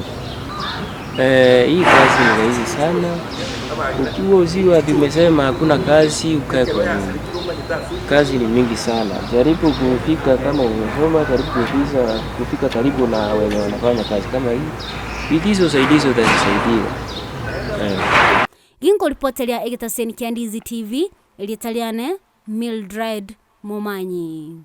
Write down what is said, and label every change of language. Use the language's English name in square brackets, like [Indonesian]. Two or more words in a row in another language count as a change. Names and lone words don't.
[Swahili] Hii kazi ni rahisi sana. Ukiwa usiwe tumesema hakuna kazi ukae kwa nyumba. Kazi ni mingi sana. Jaribu kufika kama unasoma, jaribu kufika karibu na wenye wanafanya kazi kama hii. Bidizo usaidizi utasaidia. [Gusii] Gingo reporteria egetaseni kia Ndizi TV, elitaliane Mildred Momanye.